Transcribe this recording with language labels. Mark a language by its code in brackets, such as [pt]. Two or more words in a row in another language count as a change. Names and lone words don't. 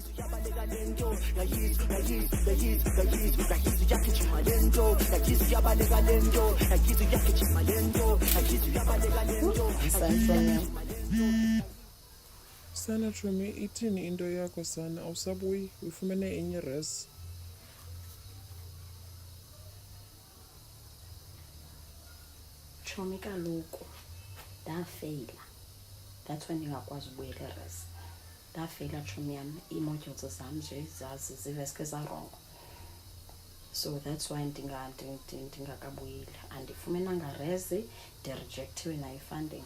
[xh] Sana Chomi, ithini into yakho sana? Awusabuyi, uyifumene enye res. Chomi kaloku ndafeyila, [en] that's when [xh] ndingakwazi ubuyela res. Ndafeyila Chomi yam, ii-modules zam nje ziveske zarongo. [en] So that's why ndingakabuyeli. [xh] Andifumenanga res, ndirejektiwe nayo i-funding.